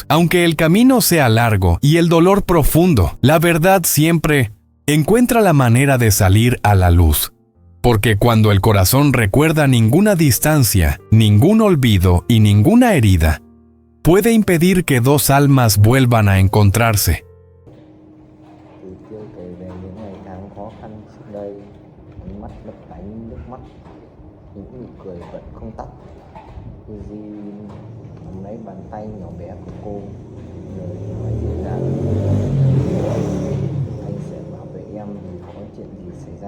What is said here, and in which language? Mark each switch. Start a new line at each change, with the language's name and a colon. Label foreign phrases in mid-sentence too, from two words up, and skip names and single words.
Spanish: Aunque el camino sea largo y el dolor profundo, la verdad siempre encuentra la manera de salir a la luz. Porque cuando el corazón recuerda, ninguna distancia, ningún olvido y ninguna herida puede impedir que dos almas vuelvan a encontrarse.
Vietnamese: Từ chưa kể về những ngày tháng khó khăn trước đây, ánh mắt lấp lánh nước mắt, những nụ cười vẫn không tắt. Uzi nắm lấy bàn tay nhỏ bé của cô, lời nói dịu dàng: anh sẽ bảo vệ em dù có chuyện gì xảy ra.